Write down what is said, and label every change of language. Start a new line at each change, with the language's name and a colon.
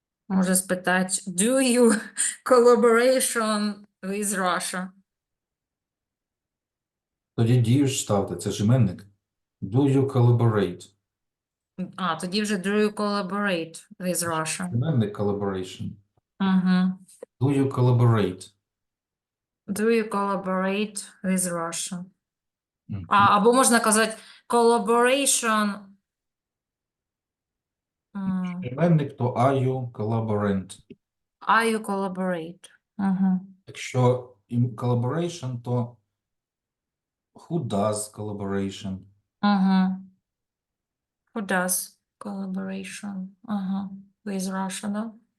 Ukrainian: Можу спитати,
English: do you collaboration with Russia?
Ukrainian: Тоді дію ж ставте, це ж іменник.
English: Do you collaborate?
Ukrainian: Тоді вже
English: do you collaborate with Russia?
Ukrainian: Іменник collaboration. Угу.
English: Do you collaborate? Do you collaborate with Russia? Мгм.
Ukrainian: Або можна казати collaboration. Іменник, то
English: are you collaborant? Are you collaborate? Угу. Якщо collaboration, то who does collaboration? Угу. Who does collaboration? With Russia, да?